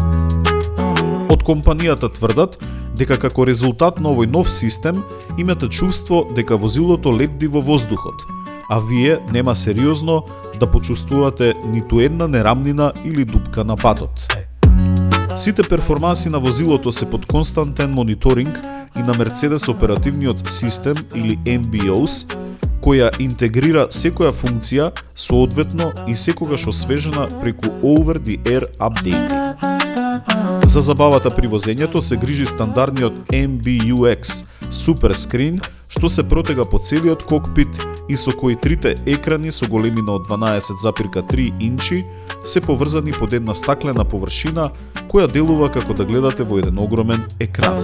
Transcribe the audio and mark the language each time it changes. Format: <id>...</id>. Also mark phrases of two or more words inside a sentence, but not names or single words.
<mk>Од компанијата тврдат дека како резултат на овој нов систем имате чувство дека возилото лебди во воздухот, а вие нема сериозно да почувствувате ниту една нерамнина или дупка на патот. Сите перформанси на возилото се под константен мониторинг и на Mercedes оперативниот систем или MBOS, која интегрира секоја функција соодветно и секогаш освежена преку</mk> <en>over-the-air</en> <mk>апдејти. За забавата при возењето се грижи стандардниот MBUX Super Screen, што се протега по целиот кокпит и со кои трите екрани со големина од 12,3 инчи се поврзани под една стаклена површина која делува како да гледате во еден огромен екран.</mk>